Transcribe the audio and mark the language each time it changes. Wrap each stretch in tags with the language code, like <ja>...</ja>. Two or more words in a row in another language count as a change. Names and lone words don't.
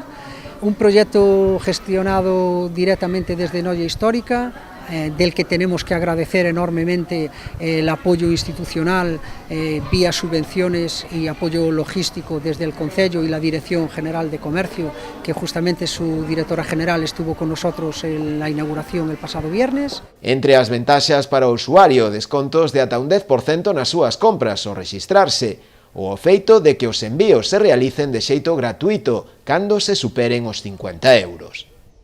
<es>Un proyecto gestionado directamente desde Noia Histórica, del que tenemos que agradecer enormemente el apoyo institucional vía subvenciones y apoyo logístico desde el Concello y la Dirección General de Comercio, que justamente su directora general estuvo con nosotros en la inauguración el pasado viernes.</es> <gl>Entre as ventaxas para o usuario, descontos de ata un 10% nas súas compras ao rexistrarse, ou o feito de que os envíos se realicen de xeito gratuito cando se superen os 50 euros.</gl>